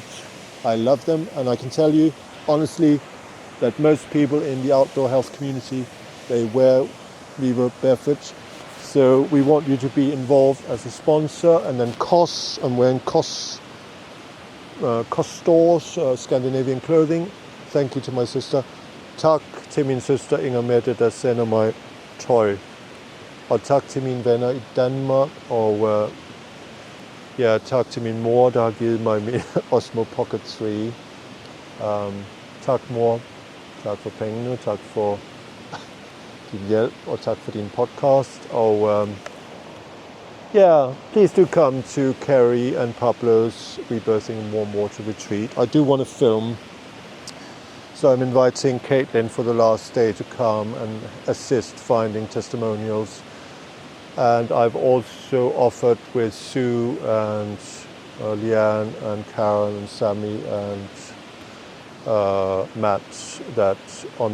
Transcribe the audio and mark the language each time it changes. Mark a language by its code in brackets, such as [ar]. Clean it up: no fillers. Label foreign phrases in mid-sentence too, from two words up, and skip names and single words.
[en] I love them, and I can tell you honestly that most people in the outdoor health community, they wear Vivo Barefoot. So we want you to be involved as a sponsor. And then COS, I'm wearing COS stores, Scandinavian clothing. Thank you to my sister. [sv] Tack till min syster [da] Inger Mette, der sender mig tøj. Og tak til mine venner i Danmark, og tak til min mor, der har givet mig min Osmo Pocket 3. Tak mor, tak for pengene, tak for din hjælp, og tak for din podcast. [en] Og please do come to Kerry and Pablo's Rebirthing in Warm Water retreat. I do want to film, so I'm inviting Caitlin for the last day to come and assist finding testimonials. And I've also offered with Sue and Leanne and Karen and Sammy and Matt that on